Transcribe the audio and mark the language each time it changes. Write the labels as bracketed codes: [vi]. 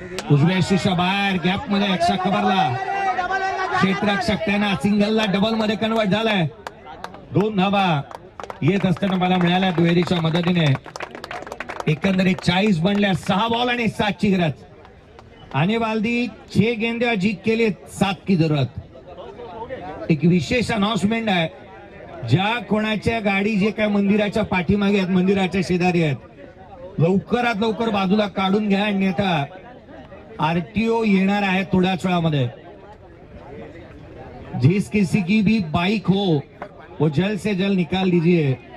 [mr] उजव्या शीर्षा बाहेर गॅप मध्ये एक्स्ट्रा कव्हरला. क्षेत्ररक्षक त्यांना सिंगलला डबल मध्ये कन्वर्ट झालाय. 2 धावा येत असताना मला मिळाल्या दुहेरीच्या मदतीने. एकंदरीत 40 बनल्या. 6 बॉल आणि 7ची गरज. [hi] आने वाली 6 गेंदे जीत के लिए 7 की जरूरत. [mr] एक विशेष अनाउन्समेंट आहे. ज्या कोणाच्या गाडी जे काय मंदिराच्या पाठीमागे आहेत, मंदिराच्या शेजारी आहेत, लवकरात लवकर बाजूला काढून घ्या. आणि आता आरटीओ येणार आहे थोड्याच वेळामध्ये. [hi] जिस किसी की भी बाइक हो वो जल्द से जल्द निकाल दीजिए.